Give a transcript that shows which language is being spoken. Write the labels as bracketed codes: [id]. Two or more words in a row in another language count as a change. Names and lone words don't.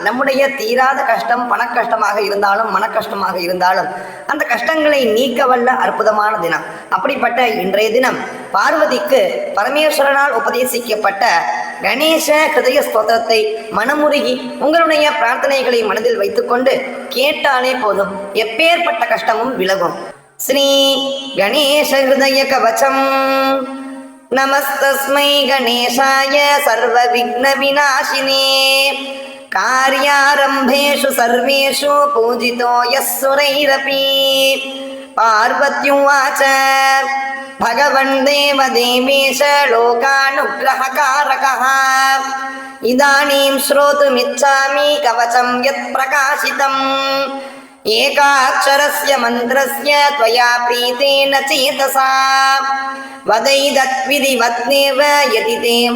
[ta] நம்முடைய தீராத கஷ்டம் பணக்கஷ்டமாக இருந்தாலும் மனக்கஷ்டமாக இருந்தாலும் அந்த கஷ்டங்களை நீக்க வல்ல அற்புதமான தினம். அப்படிப்பட்ட இன்றைய தினம் பார்வதிக்கு பரமேஸ்வரனால் உபதேசிக்கப்பட்ட கணேச ஹிருதய ஸ்தோத்திரத்தை மனமுருகி உங்களுடைய பிரார்த்தனைகளை மனதில் வைத்துக்கொண்டு கேட்டாலே போதும், எப்பேற்பட்ட கஷ்டமும் விலகும். [sa] श्री गणेश हृदय कवचम् नमस्तस्मै गणेशाय सर्वविघ्न विनाशिने कार्यारम्भेषु सर्वेषु पूजितो यः सुरैरपि पार्वत्युवाच भगवन् देवदेवेश लोकानुग्रहकारकः इदानीं श्रोतुमिच्छामि कवचं यत्प्रकाशितम् एकाक्षरस्य मन्त्रस्य त्वया प्रीतेन चेतसा वदैदत्विधिवत्नेव यदि ते